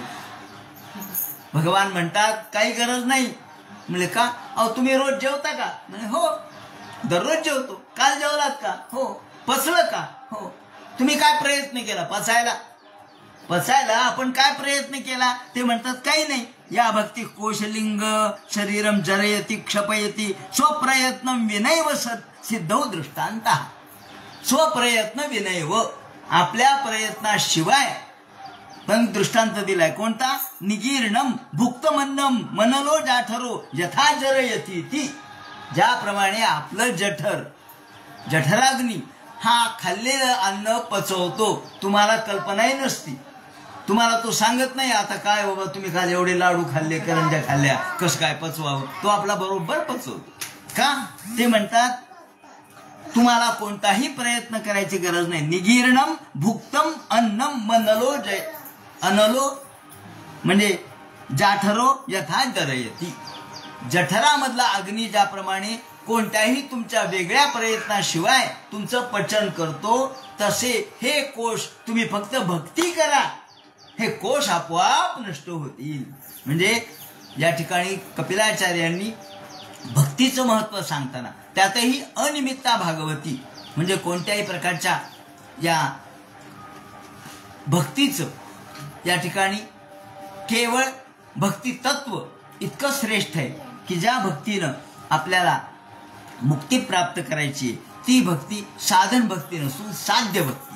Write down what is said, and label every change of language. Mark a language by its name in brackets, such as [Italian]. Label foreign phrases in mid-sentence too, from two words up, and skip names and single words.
[Marathi] भगवान म्हणतात काही गरज नाही. म्हणजे का? अहो तुम्ही रोज जेवता का? म्हणजे हो, दररोज जेवतो. काल जेवलात का? हो. पचलं का? हो. तुम्ही काय प्रयत्न केला पचायला आपण काय प्रयत्न केला? ते म्हणतात काही नाही. [Sanskrit] या भक्ती कोशलिंग शरीरम जरयती क्षपयती स्वप्रयत्न विनैव सिद्धौ दृष्टांत. स्वप्रयत्न विनैव, [Marathi] आपल्या प्रयत्नाशिवाय पण दृष्टांत दिलाय. कोणता? [Sanskrit] निगीर्णम भुक्तमन्नम मनलो जाठरो यथा जरयती ती. [Marathi] ज्याप्रमाणे आपलं जठराग्नी हा खाल्लेलं अन्न पचवतो. तुम्हाला कल्पनाही नसती, तुम्हाला तो सांगत नाही आता काय बाबा तुम्ही काल एवढे लाडू खाल्ले, करंज्या खाल्ल्या, कसं काय पचवावं. तो आपला बरोबर पचवतो. का? ते म्हणतात तुम्हाला कोणताही प्रयत्न करायची गरज नाही. [Sanskrit] निगीर्णम भुक्तम अन्नम मनलो अनलो म्हणजे जाठरो यथा जरयती. [Marathi] जठरामधला अग्नी ज्याप्रमाणे कोणत्याही तुमच्या वेगळ्या प्रयत्नाशिवाय तुमचं पचन करतो, तसे हे कोश तुम्ही फक्त भक्ती करा, हे कोश आपोआप नष्ट होतील. म्हणजे या ठिकाणी कपिलाचार्यांनी भक्तीचं महत्व सांगताना त्यातही अनिमित्ता भागवती म्हणजे कोणत्याही प्रकारच्या या भक्तीचं या ठिकाणी केवळ भक्ती तत्व इतकं श्रेष्ठ आहे की ज्या भक्तीनं आपल्याला मुक्ती प्राप्त करायची ती भक्ती साधन भक्ती नसून साध्य भक्ती आहे.